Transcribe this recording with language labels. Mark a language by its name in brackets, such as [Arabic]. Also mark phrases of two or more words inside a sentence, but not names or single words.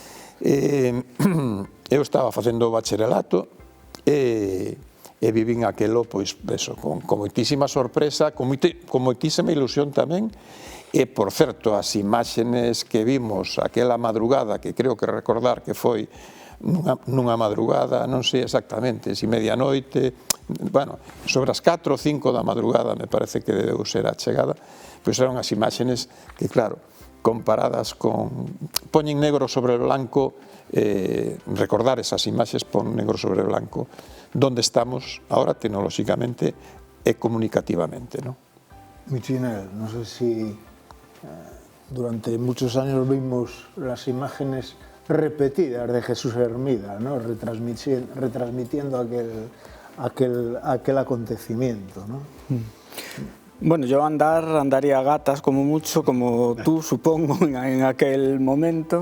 [Galician] Eu estaba facendo o bacharelato e vivín aquelo, pois, eso, con moitísima sorpresa, con moitísima ilusión tamén, e, por certo, as imágenes que vimos aquela madrugada, que creo que recordar que foi nunha madrugada, non sei exactamente, se medianoite, bueno, sobre as 4 ou 5 da madrugada me parece que debeu ser a chegada, pois eran as imágenes que, claro, comparadas con... poñen [Spanish] negro sobre blanco, [Galician] recordar esas imaxes pon [Spanish] negro sobre blanco donde estamos ahora [Galician] tecnolóxicamente e comunicativamente, ¿no? [Spanish] Michinel, no sé si durante muchos años vimos las imágenes repetidas de Jesús Hermida, ¿no? retransmitiendo aquel acontecimiento, ¿no? Bueno, yo andaría a gatas como mucho, como tú, supongo, en aquel momento.